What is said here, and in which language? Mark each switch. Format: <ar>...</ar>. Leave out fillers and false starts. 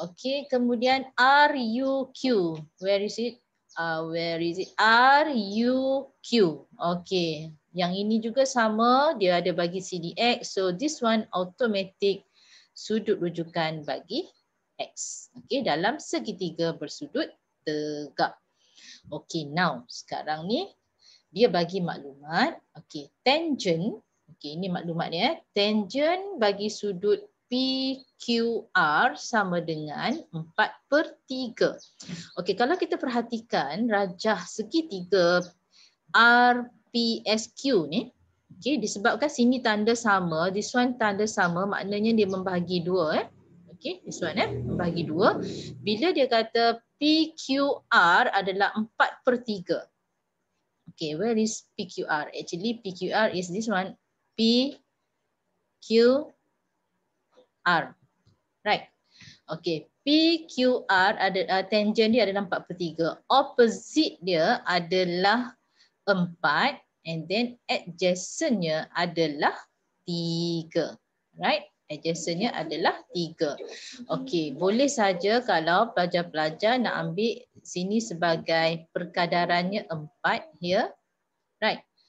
<ms>Okey, kemudian RUQ,</ms> <en>where is it? RUQ.</en> <ms>Okey, yang ini juga sama, dia ada bagi CDX.</ms> <en>So this one automatic</en> <ms>sudut rujukan bagi</ms> <en>X.</en> <ms>Okey, dalam segitiga bersudut tegak. Okey, now sekarang ni dia bagi maklumat. Okey, tangent. Okey, ini maklumat dia. Tangent bagi sudut PQR sama dengan 4/3. Okey, kalau kita perhatikan rajah segitiga RPSQ ni, disebabkan sini tanda sama, this one tanda sama, maknanya dia membahagi 2.</ms> <en>Okey, this one membahagi 2.</en> <ms>Bila dia kata PQR adalah 4/3.</ms> <en>Okay, where is PQR? Actually, PQR is this one, PQR. Right.</en> <ms>Okay, PQR ada tangent dia adalah 4/3. Opposite dia adalah 4 and then adjacentnya adalah 3. Right? Adjacentnya adalah 3. Okay, boleh saja kalau pelajar-pelajar nak ambil sini sebagai perkadarannya 4 here. Right.</ms>